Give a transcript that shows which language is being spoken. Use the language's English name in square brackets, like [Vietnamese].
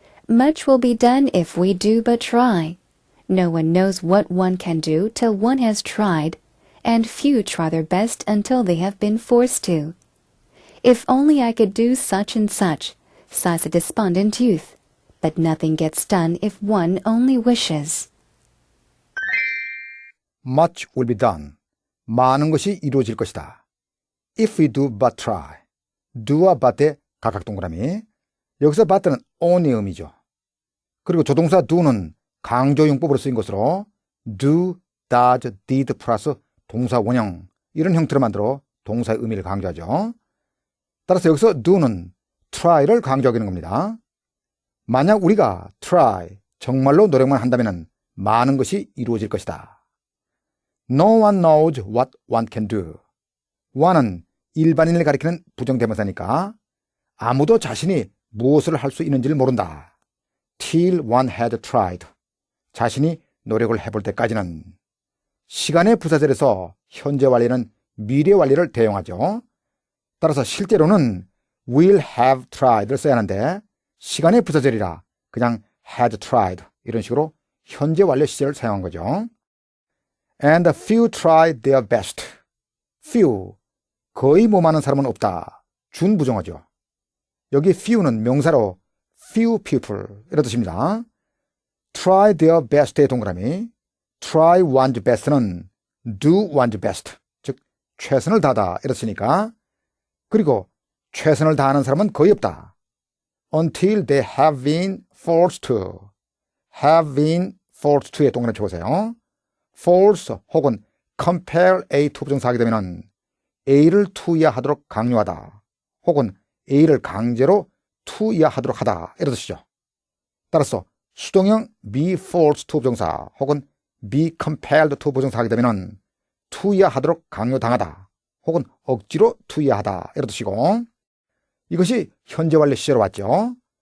[English] Much will be done if we do but try. No one knows what one can do till one has tried, and few try their best until they have been forced to. If only I could do such and such, sighs a despondent youth, but nothing gets done if one only wishes. Much will be done. [Korean] 많은 것이 이루어질 것이다. [English] If we do but try. [Korean] do와 but의 각각 동그라미. 여기서 but는 on의 의미죠. 그리고 조동사 do는 강조용법으로 쓰인 것으로 do, does, did 플러스 동사 원형 이런 형태로 만들어 동사의 의미를 강조하죠. 따라서 여기서 do는 try를 강조하고 있는 겁니다. 만약 우리가 try, 정말로 노력만 한다면 많은 것이 이루어질 것이다. [English] No one knows what one can do. [Korean] one은 일반인을 가리키는 부정대명사니까 아무도 자신이 무엇을 할 수 있는지를 모른다. [English] Till one had tried. [Korean] 자신이 노력을 해볼 때까지는. 시간의 부사절에서 현재 완료는 미래 완료를 대용하죠. 따라서 실제로는 will have tried를 써야 하는데 시간의 부사절이라 그냥 had tried 이런 식으로 현재 완료 시제를 사용한 거죠. [English] And few tried their best. [Korean] few, 거의 못하는 사람은 없다. 준부정어죠. 여기 few는 명사로 few people 이런 뜻입니다. try their best의 동그라미, try one's best는 do one's best, 즉 최선을 다하다 이렇으니까 그리고 최선을 다하는 사람은 거의 없다. [English] until they have been forced to. have been forced to의 [Korean] 동그라미 쳐보세요. force 혹은 compel A to 부정사하게 되면 A를 to 이하하도록 강요하다 혹은 A를 강제로 to 이하하도록 하다 이런 뜻이죠. 따라서 수동형 be forced to 부정사 혹은 be compelled to 부정사하게 되면 to 이하하도록 강요당하다 혹은 억지로 to 이하하다 이런 뜻이고 이것이 현재 완료 시제로 왔죠.